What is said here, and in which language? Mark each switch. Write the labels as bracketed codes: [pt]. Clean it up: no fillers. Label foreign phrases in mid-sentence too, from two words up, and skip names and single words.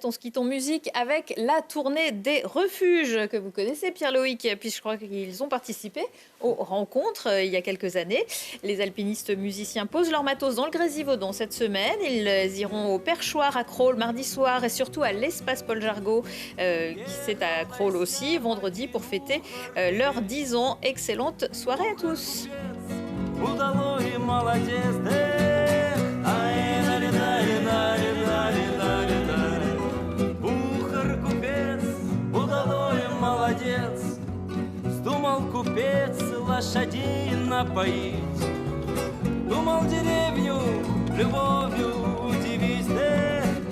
[fr] On se quitte en musique avec la tournée des refuges que vous connaissez, Pierre-Loïc, puis je crois qu'ils ont participé aux rencontres il y a quelques années. Les alpinistes musiciens posent leur matos dans le Grésivaudan cette semaine. Ils iront au Perchoir à Crolles mardi soir et surtout à l'espace Paul Jargot qui c'est à Crolles aussi vendredi pour fêter leurs 10 ans. Excellente soirée à tous. [ru] Думал купец лошадей напоить, думал деревню любовью удивить.